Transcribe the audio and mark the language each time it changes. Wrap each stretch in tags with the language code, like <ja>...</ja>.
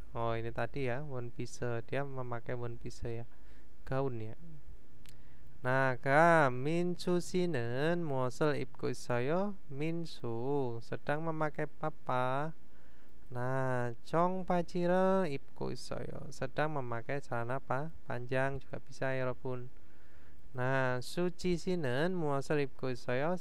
<id>Oh, ini tadi ya, One Piece. Dia memakai One Piece ya. Gaun ya.</id> <ko>Nah, Minsu 씨는 무엇을 입고 있어요?</ko> <id>Minsu sedang memakai apa?</id> <ko>Nah, 청바지를 입고 있어요.</ko> <id>sedang memakai celana apa? panjang juga bisa ya, 여러분.</id> <ko>Nah, 수지 씨는 무엇을 입고 있어요?</ko>